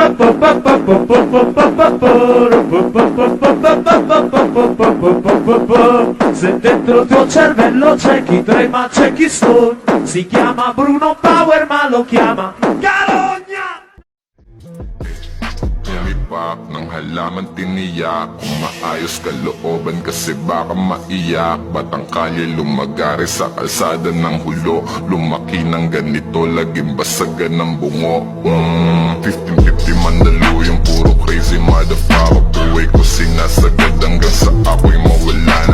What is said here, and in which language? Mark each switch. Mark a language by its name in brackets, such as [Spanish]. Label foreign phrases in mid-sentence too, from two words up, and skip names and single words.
[Italian] Se dentro il tuo cervello c'è chi trema, c'è chi stona. Si chiama Bruno Power ma lo chiama Carogna. [Filipino] Umipak ng halaman tiniyak, maayos kalooban kasi baka maiyak. Batang kalye lumagari sa kalsada ng hulo, lumaki ng ganito, laging basagan ng bungo. 15-50 mandaluyong puro [English] crazy motherfucker. [Filipino] Buhay ko sinasagad hanggang sa ako'y mawala na.